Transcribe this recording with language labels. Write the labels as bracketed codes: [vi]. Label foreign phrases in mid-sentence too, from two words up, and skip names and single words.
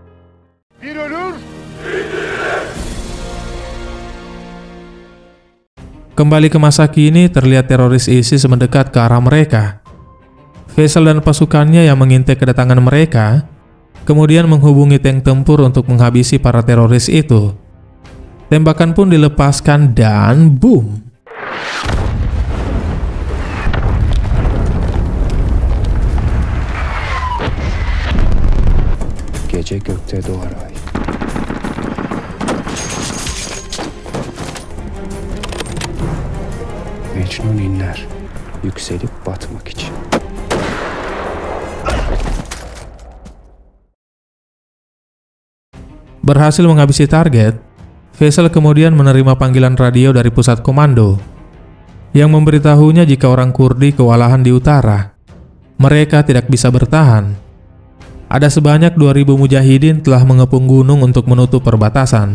[id] Kembali ke masa kini, terlihat teroris ISIS mendekat ke arah mereka. Faisal dan pasukannya yang mengintai kedatangan mereka kemudian menghubungi tank tempur untuk menghabisi para teroris itu. Tembakan pun dilepaskan dan boom! [tr] Gece gökte doğar ay. Mecnun inler, yükselip batmak için. [id] Berhasil menghabisi target, Faisal kemudian menerima panggilan radio dari pusat komando yang memberitahunya jika orang Kurdi kewalahan di utara. Mereka tidak bisa bertahan. Ada sebanyak 2.000 mujahidin telah mengepung gunung untuk menutup perbatasan.